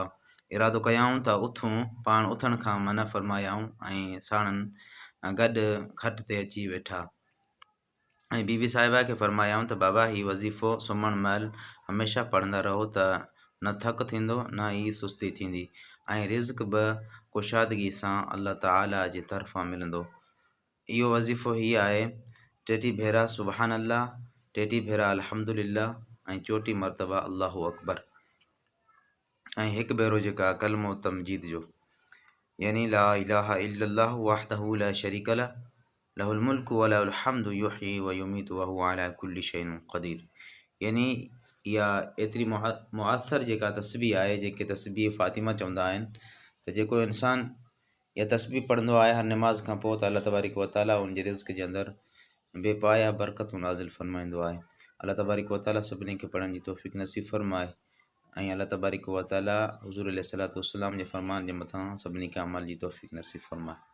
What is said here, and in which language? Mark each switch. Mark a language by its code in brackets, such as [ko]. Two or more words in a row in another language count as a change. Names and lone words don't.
[sd] इरादो कयाऊं त उथूं, पाण उथण खां मना फ़रमायाऊं ऐं साणनि गॾु खट ते अची वेठा ऐं बीबी साहिबा खे फ़रमायाऊं त बाबा ही वज़ीफ़ो सुम्हण महिल हमेशा पढ़ंदा रहो त न थक थींदो न ई सुस्ती थींदी ऐं रिज़्क़ बि कुशादगी सां [ar] الله تعالى [sd] जी तरफ़ां मिलंदो। इहो वज़ीफ़ो ही आहे: 33 भेरा [ar] سبحان الله, [sd] 33 भेरा अल्हम्दुलिल्लाह ऐं 34 मरतबा [ar] الله أكبر [sd] ऐं हिकु भेरो जेका कलमो तमजीद जो, यानी [ar] لا إله إلا الله وحده لا شريك له له الملك وله الحمد يحيي ويميت وهو على كل شيء قدير. [sd] यानी इहा एतिरी मुअथर जेका तस्बीह आहे, जेके तस्बीह फ़ातिमा चवंदा आहिनि, त जेको इंसान इहा तस्बीह पढ़ंदो आहे हर निमाज़ खां पोइ त [ar] الله تبارك وتعالى [sd] उनजे रिज़्क़ जे अंदरि बेपाया बरकतूं नाज़िल फ़रमाईंदो आहे। [ar] الله تبارك وتعالى [sd] सभिनी खे पढ़ण जी तौफ़ीक़ नसीब फ़रमाए ऐं [ar] الله تبارك وتعالى [sd] हुज़ूर [ar] عليه الصلاة والسلام [sd] जे फ़रमान जे मथां सभिनी खे अमल जी तौफ़ीक़ नसीब फ़रमाए।